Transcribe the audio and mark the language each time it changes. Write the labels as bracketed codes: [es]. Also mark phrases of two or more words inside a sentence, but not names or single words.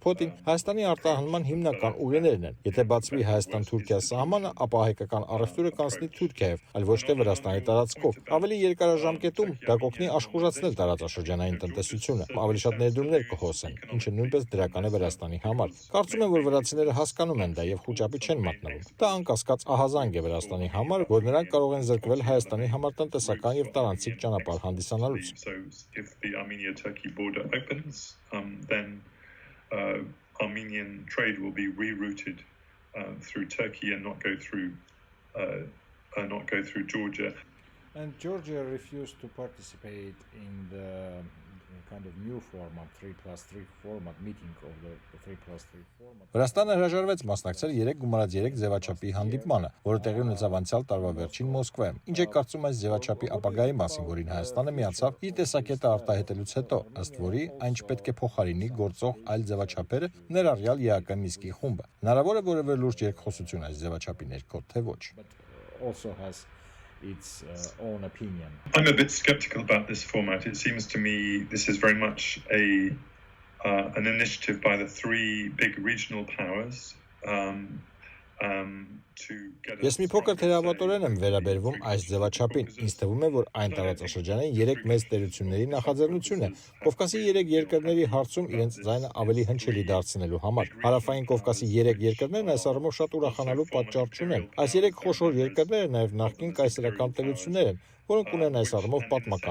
[hy] Փոտին Հայաստանի արտահանման հիմնական ուղիներն են։ Եթե բացվի Հայաստան-Թուրքիա սահմանը, ապա հայկական առևտուրը կանցնի Թուրքիայով, այլ ոչ թե Վրաստանի տարածքով։ Ավելի երկարաժամկետում դա կօգնի աշխուժացնել տարածաշրջանային տնտեսությունը, ավելի շատ ներդրումներ կհոսեն, ինչը նույնպես դրական է Վրաստանի համար։ Կարծում եմ, որ վրացիները հասկանում են դա եւ խոճապի չեն մատնվում։ Դա անկասկած ահազանգ է Վրաստանի համար, որ նրանք կարող են զրկվել Հայաստանի համար տնտեսական եւ տարանցիկ ճանապարհ հանդիսանալուց։ [en] So if the Armenia-Turkey border opens, then Armenian trade will be rerouted through Turkey and not go through Georgia. And Georgia refused to participate in the kind of new format, 3+3 format, meeting of the 3+3 format. [hy] Վրաստանը հրաժարվեց մասնակցել 3+3 ձևաչափի հանդիպմանը, որը տեղի ունեցավ անցյալ տարվա վերջին Մոսկվայում։ Ինչ է կարծում այս ձևաչափի ապագայի մասին, որին Հայաստանը միացավ իր տեսակետը արտահայտելուց հետո, ըստ որի այն չպետք է փոխարինի գործող այլ ձևաչափերը, ներառյալ ԵԱԿ Միսկի խումբը։ Հնարավոր է որևէ լուրջ երկխոսություն այս ձևաչափի ներքո, թե ոչ։ [en] Also has its own opinion. I'm a bit skeptical about this format. It seems to me this is very much an initiative by the three big regional powers to get. [hy] Ես մի փոքր թերավատորեն եմ վերաբերվում այս ձևաչափին։ Ինձ թվում է, որ այն տարածաշրջանային 3 մեծ տերությունների նախաձեռնություն է Կովկասի 3 երկրների հարցում իրենց ձայնը ավելի հնչելի դարձնելու համար։ Հարավային Կովկասի 3 երկրներն այս առումով շատ ուրախանալու պատճառ չունեն։ Այս 3 խոշոր երկրները նաև նախկին կայսերական տերություններ են, որոնք ունեն այս առումով պատմական